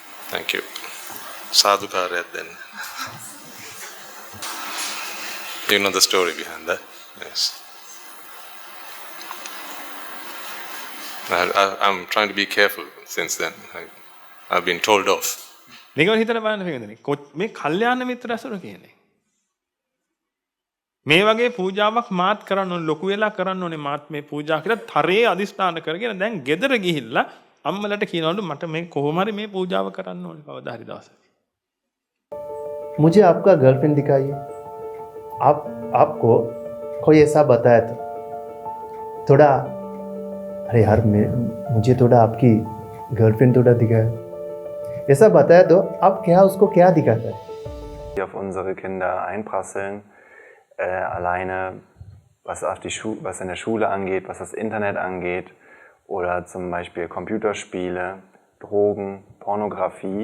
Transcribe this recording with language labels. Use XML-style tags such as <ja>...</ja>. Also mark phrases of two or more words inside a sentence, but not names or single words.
<en>Thank you. Sadhukarya then. You know the story behind that? Yes. I'm trying to be careful since then. I've been told off.</en> <si>නිකන් හිතලා බලන්න පිළිගන්නේ. මේ කල්යාණ මිත්‍ර ඇසුර කියන්නේ. මේ වගේ පූජාවක් මාත් කරන්න ඕනේ ලොකු වෙලා කරන්න ඕනේ මාත් මේ පූජා කියලා තරේ අදිස්ථාන කරගෙන දැන් ගෙදර ගිහිල්ලා අම්මලට කියනවලු මට මේ කොහොම හරි මේ පූජාව කරන්න ඕනේ කවදා හරි දවසක.</si> <hi>मुझे आपका गर्लफ्रेंड दिखाइए. आपको कोई ऐसा बताया तो थोड़ा अरे यार मुझे थोड़ा आपकी गर्लफ्रेंड थोड़ा दिखाया. ऐसा बताया तो आप क्या उसको क्या दिखाता है?</hi> <de>Auf unsere Kinder einprasseln, alleine was in der Schule angeht, was das Internet angeht oder zum Beispiel Computerspiele, Drogen, Pornografie.</de>